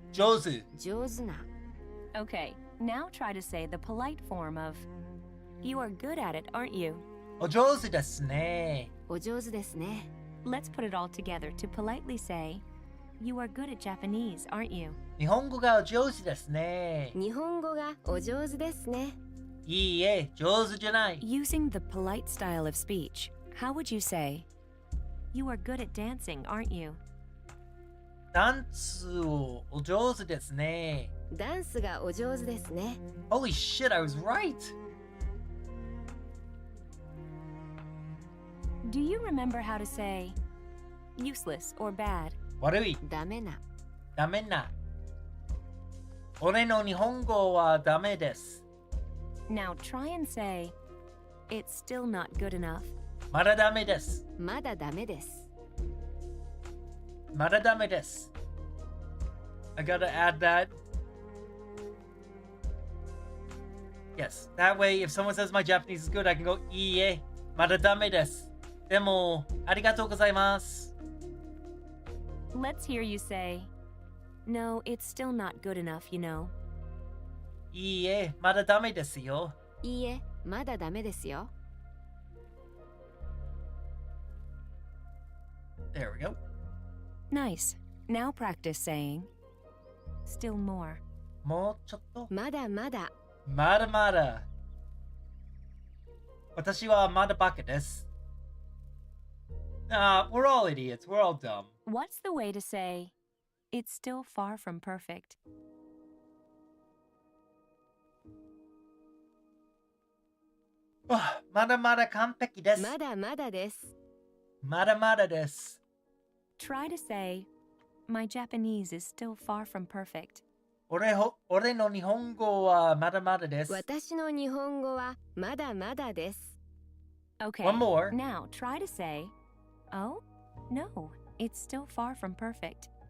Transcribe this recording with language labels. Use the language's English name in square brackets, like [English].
[Japanese] 上手。上手な。 [English] Okay, now try to say the polite form of, you are good at it, aren't you? [Japanese] お上手ですね。お上手ですね。 [English] Let's put it all together to politely say, you are good at Japanese, aren't you? [Japanese] 日本語がお上手ですね。日本語がお上手ですね。いいえ、上手じゃない。 [English] Using the polite style of speech, how would you say, you are good at dancing, aren't you? [Japanese] ダンスをお上手ですね。ダンスがお上手ですね。 [English] Holy shit, I was right. Do you remember how to say, useless or bad? [Japanese] 悪い、ダメな。ダメな。俺の日本語はダメです。 [English] Now try and say, it's still not good enough. [Japanese] まだダメです。まだダメです。まだダメです。 I gotta add that. [English] Yes, that way if someone says my Japanese is good, I can go, いいえ、まだダメです。 [Japanese] でも、ありがとうございます。 [English] Let's hear you say, no, it's still not good enough, you know. [Japanese] いいえ、まだダメですよ。いいえ、まだダメですよ。 [English] There we go. Nice. Now practice saying, still more. [Japanese] もうちょっと。まだまだ。まだまだ。私はまだバカです。 [English] We're all idiots. We're all dumb. What's the way to say, it's still far from perfect. [Japanese] Mada mada kanpeki desu. まだまだです。 Mada mada desu. [English] Try to say, my Japanese is still far from perfect. [Japanese] 俺の日本語はまだまだです。私の日本語はまだまだです。 [English] Okay. One more. Now try to say, oh, no, it's still far from perfect.